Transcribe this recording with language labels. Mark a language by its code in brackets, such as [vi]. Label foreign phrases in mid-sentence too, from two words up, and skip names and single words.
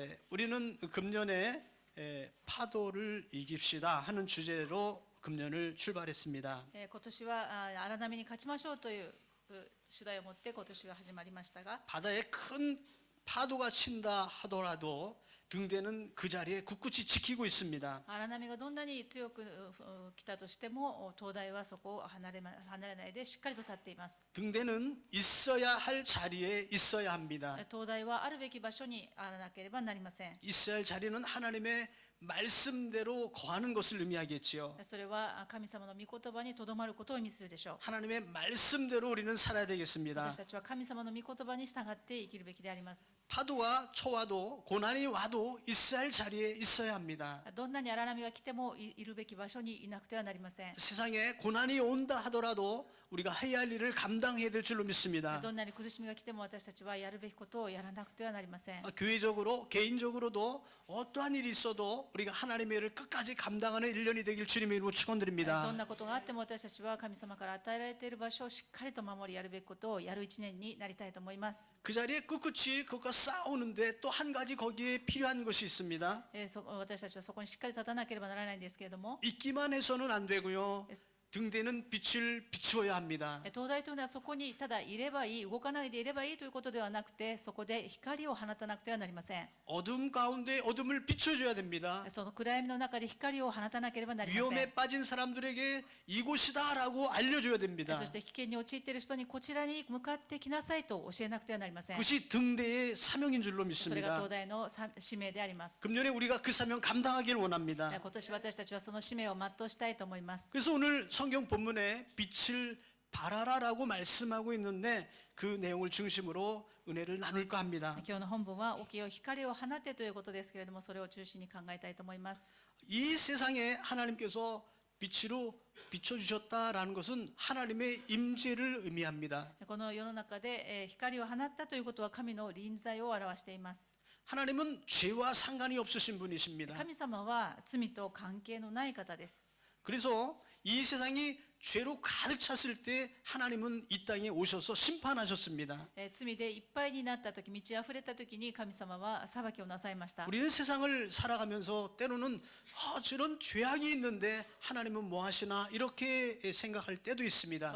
[ko] 우리는 금년에 파도를 이깁시다 하는 주제로 금년을 출발했습니다. [ja] 今年は荒波に勝ちましょうという主題を持って今年が始まりましたが、 [ko] 바다에 큰 파도가 친다 하더라도 등대는 그 자리에 굳굳이 지키고 있습니다. [ja] 荒波がどんなに強く来たとしても灯台はそこを離れないでしっかりと立っています。 [ko] 등대는 있어야 할 자리에 있어야 합니다. [ja] 灯台はあるべき場所にあらなければなりません。 [ko] 있어야 할 자리는 하나님의 말씀대로 거하는 것을 의미하겠지요. [ja] それは神様の御言葉にとどまることを意味するでしょう。 [ko] 하나님의 말씀대로 우리는 살아야 되겠습니다. [ja] 私たちは神様の御言葉に従って生きるべきであります。 [ko] 파도와 초와도 고난이 와도 있어야 할 자리에 있어야 합니다. [ja] どんなに荒波が来てもいるべき場所にいなくてはなりません。 [ko] 세상에 고난이 온다 하더라도 우리가 해야 할 일을 감당해야 될 줄로 믿습니다. [ja] どんなに苦しみが来ても私たちはやるべきことをやらなくてはなりません。 [ko] 교회적으로 개인적으로도 어떠한 일이 있어도 우리가 하나님의 일을 끝까지 감당하는 1년이 되길 주님의 이름으로 [ja] ど [ko] 축원드립니다. [ja] んなことがあっても私たちは神様から与えられている場所をしっかりと守りやるべきことをやる一年になりたいと思います。 [ko] 그 자리에 꿋꿋이 그것과 싸우는데 또 한 가지 거기에 필요한 것이 있습니다. [ja] 私たちはそこにしっかり立たなければならないんですけれども、 [ko] 있기만 해서는 안 되고요. 등대는 빛을 비추어야 합니다. [ja] 灯台というのはそこにただいればいい、動かないでいればいいということではなくて、そこで光を放たなくてはなりません。 [ko] 어둠 가운데 어둠을 비춰줘야 됩니다. [ja] その暗闇の中で光を放たなければなりません。 [ko] 위험에 빠진 사람들에게 이곳이다라고 알려줘야 됩니다. [ja] そして危険に陥っている人にこちらに向かってきなさいと教えなくてはなりません。 [ko] 그것이 등대의 사명인 줄로 [ja] それが [ko] 믿습니다. [ja] 灯台の使命であります。 [ko] 금년에 우리가 그 사명 감당하기를 원합니다. [ja] 今年私たちはその使命を全うしたいと思います。 [ko] 그래서 오늘 성경 본문에 빛을 발하라라고 말씀하고 있는데 그 내용을 중심으로 은혜를 나눌까 합니다. [ja] 今日の本文は起きよ光を放てということですけれども、それを中心に考えたいと思います。 [ko] 이 세상에 하나님께서 빛으로 비춰주셨다라는 것은 하나님의 임재를 의미합니다. [ja] この世の中で光を放ったということは神の臨在を表しています。 [ko] 하나님은 죄와 상관이 없으신 분이십니다. [ja] 神様は罪と関係のない方です。 [ko] 그래서 이 세상이 죄로 가득 찼을 때 하나님은 이 땅에 오셔서 심판하셨습니다. [ja] 罪でいっぱいになった時、満ち溢れた時に神様は裁きをなさいました。 [ko] 우리는 세상을 살아가면서 때로는 저런 죄악이 있는데 하나님은 뭐 하시나 이렇게 생각할 때도 있습니다.